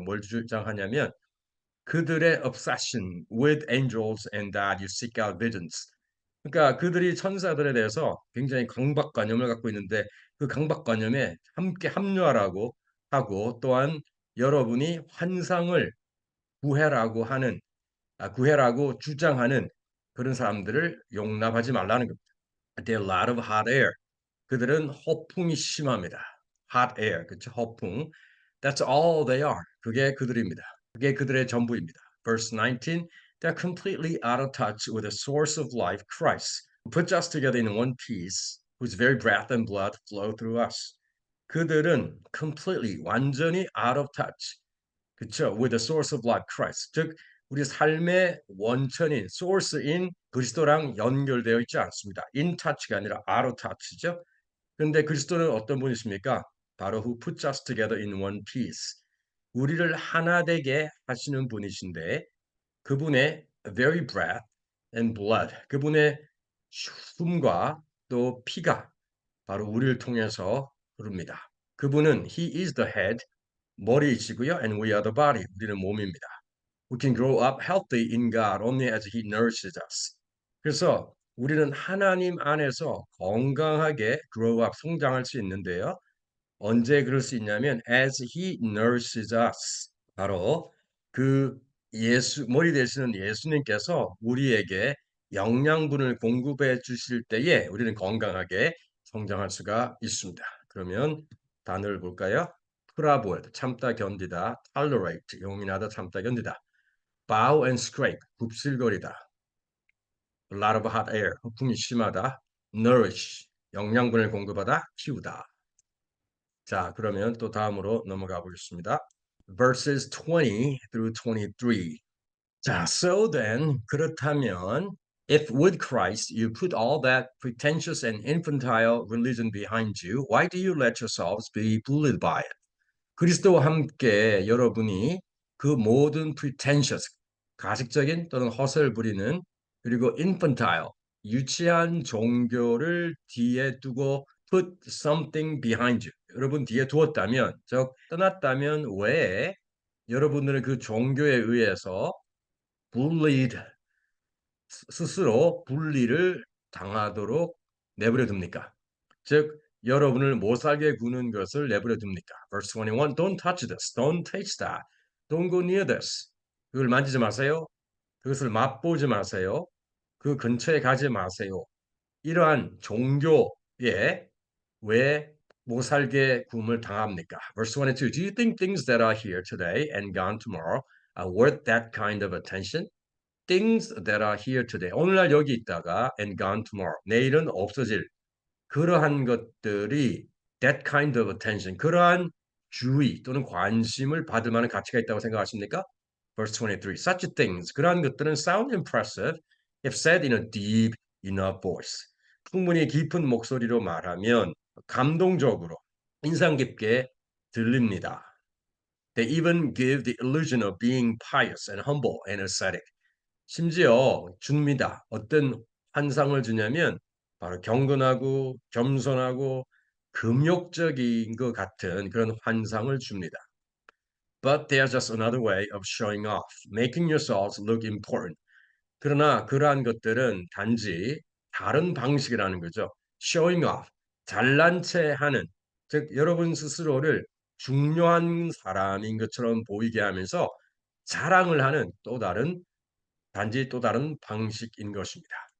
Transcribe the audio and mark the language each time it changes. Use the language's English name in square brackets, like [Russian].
[Korean] 뭘 주장하냐면 그들의 [English] obsession with angels and that you seek out visions. [Korean] 그러니까 그들이 천사들에 대해서 굉장히 강박관념을 갖고 있는데 그 강박관념에 함께 합류하라고 하고 또한 여러분이 환상을 구해라고 하는 구해라고 주장하는 그런 사람들을 용납하지 말라는 겁니다. [English] They're a lot of hot air. [Korean] 그들은 허풍이 심합니다. [English] hot air, 그렇죠? 허풍. That's all they are. [Korean] 그게 그들입니다. 그게 그들의 전부입니다. [English] Verse 19, they're completely out of touch with the source of life, Christ, who puts us together in one piece, whose very breath and blood flow through us. [Korean] 그들은 [English] completely, [Korean] 완전히 [English] out of touch, 그렇죠? With the source of life, Christ. [Korean] 즉, 우리 삶의 원천인, source인 그리스도랑 연결되어 있지 않습니다. [English] in touch가 아니라 out of touch죠. [Korean] 그런데 그리스도는 어떤 분이십니까? [English] 바로 who puts us together in one piece. [Korean] 우리를 하나 되게 하시는 분이신데 그분의 [English] very breath and blood, [Korean] 그분의 숨과 또 피가 바로 우리를 통해서 흐릅니다. [English] 그분은 he is the head, [Korean] 머리이시고요. [English] and we are the body, [Korean] 우리는 몸입니다. [English] We can grow up healthy in God only as he nourishes us. [Korean] 그래서 우리는 하나님 안에서 건강하게 grow up, 성장할 수 있는데요. 언제 그럴 수 있냐면 [English] as he nourishes us. [Korean] 바로 그 머리 되시는 예수님께서 우리에게 영양분을 공급해 주실 때에 우리는 건강하게 성장할 수가 있습니다. 그러면 단어를 볼까요? 프라보에드, 참다 견디다, tolerate, 용인하다, 참다 견디다, bow and scrape, 굽실거리다, a lot of hot air, 허풍이 심하다, nourish, 영양분을 공급하다, 키우다. 자, 그러면 또 다음으로 넘어가 보겠습니다. [English] Verses 20 through 23. 자, so then, [Korean] 그렇다면, [English] if with Christ you put all that pretentious and infantile religion behind you, why do you let yourselves be bullied by it? [Korean] 그리스도와 함께 여러분이 그 모든 pretentious, 가식적인 또는 허설 부리는 그리고 infantile, 유치한 종교를 뒤에 두고 put something behind you. 여러분 뒤에 두었다면, 즉 떠났다면 왜 여러분들은 그 종교에 의해서 bullied, 스스로 분리를 당하도록 내버려 둡니까? 즉 여러분을 못 살게 구는 것을 내버려 둡니까? [English] Verse 21, don't touch this, don't taste that, don't go near this. [Korean] 그걸 만지지 마세요. 그것을 맛보지 마세요. 그 근처에 가지 마세요. 이러한 종교에 왜 못 살게 구음을 당합니까? [English] Verse 22. Do you think things that are here today and gone tomorrow are worth that kind of attention? Things that are here today. [Korean] 오늘날 여기 있다가 [English] and gone tomorrow. [Korean] 내일은 없어질 그러한 것들이 [English] that kind of attention. [Korean] 그러한 주의 또는 관심을 받을 만한 가치가 있다고 생각하십니까? [English] Verse 23. Such things. [Korean] 그러한 것들은 [English] sound impressive if said in a deep enough voice. [Korean] 충분히 깊은 목소리로 말하면 감동적으로 인상 깊게 들립니다. [English] They even give the illusion of being pious and humble and ascetic. [Korean] 심지어 줍니다. 어떤 환상을 주냐면 바로 경건하고 겸손하고 금욕적인 것 같은 그런 환상을 줍니다. [English] But they are just another way of showing off, making yourselves look important. [Korean] 그러나 그러한 것들은 단지 다른 방식이라는 거죠. showing off, 잘난 체 하는, 즉 여러분 스스로를 중요한 사람인 것처럼 보이게 하면서 자랑을 하는 단지 또 다른 방식인 것입니다.